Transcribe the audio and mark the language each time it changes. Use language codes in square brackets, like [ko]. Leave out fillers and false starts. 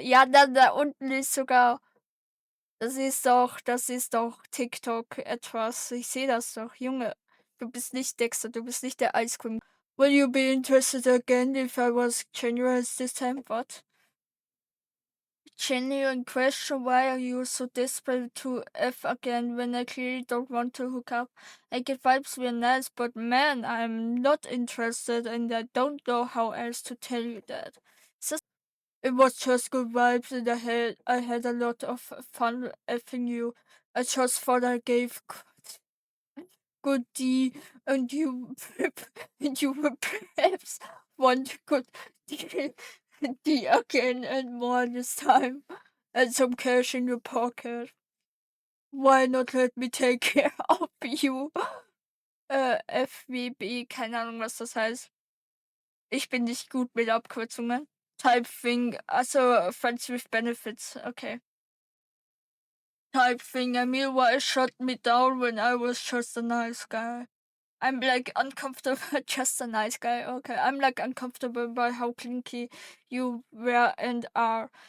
[de] Ja, da unten ist sogar. Das ist doch TikTok etwas. Ich sehe das doch. Junge, du bist nicht Dexter, du bist nicht der Ice Cream. [en] Will you be interested again if I was generous this time? What? Genuine question, why are you so desperate to F again when I clearly don't want to hook up? I get vibes we're nice, but man, I'm not interested and I don't know how else to tell you that. It was just good vibes and I had a lot of fun effing you. I just thought I gave good D and you and you were perhaps want good D again and more this time. And some cash in your pocket. Why not let me take care of you? [de] FWB, keine Ahnung, was das heißt. Ich bin nicht gut mit Abkürzungen. [en] Type thing, also friends with benefits, okay. Type thing, Emil, why shut me down when I was just a nice guy? I'm like uncomfortable, just a nice guy, okay. I'm like uncomfortable by how clinky you were and are.